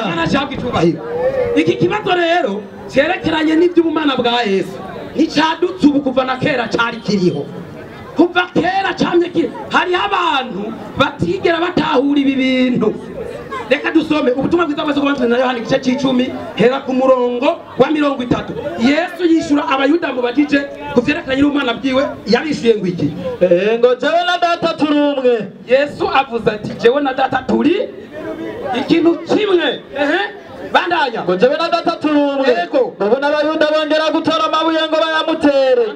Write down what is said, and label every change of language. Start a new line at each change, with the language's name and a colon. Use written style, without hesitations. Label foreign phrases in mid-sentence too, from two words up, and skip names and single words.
Rundi: Mana cyabwe icyubahiro. Iki kibazo rero cyerekeranye n'iby'ubumana bwa Yesu nticyadutse ubu kuva na kera cyari kiriho. Kuva kera cyamye kiri. Hari abantu batigera batahura ibi bintu. Reka dusome ubutumwa bwiza bwa Yohana igice cy'icumi hera ku murongo wa 30. Yesu yishura abayuda mu bagije kuvyerekeranye n'umwana bwiwe yabishuye ngo iki? Ngo jewe na data turi umwe. Yesu avuze ati jewe na data turi ikintu kimwe. Bandanya ngo jewe na data turi umwe. Yego. Babona abayuda bongera gutora amabuye ngo bayamutere.